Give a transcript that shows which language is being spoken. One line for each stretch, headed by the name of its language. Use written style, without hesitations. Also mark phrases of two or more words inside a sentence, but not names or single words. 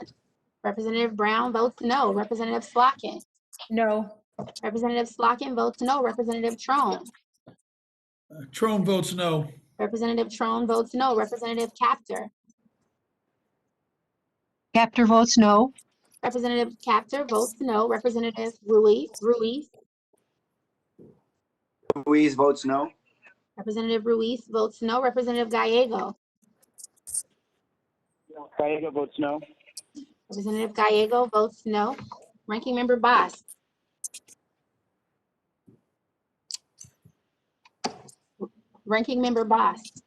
English: Representative Brown votes no. Representative Slotkin. No. Representative Slotkin votes no. Representative Trone. Trone votes no. Representative Trone votes no. Representative Captor. Captor votes no. Representative Captor votes no. Representative Ruiz. Ruiz votes no. Representative Ruiz votes no. Representative Gallego. Gallego votes no. Representative Gallego votes no. Ranking Member Boss. Ranking Member Boss.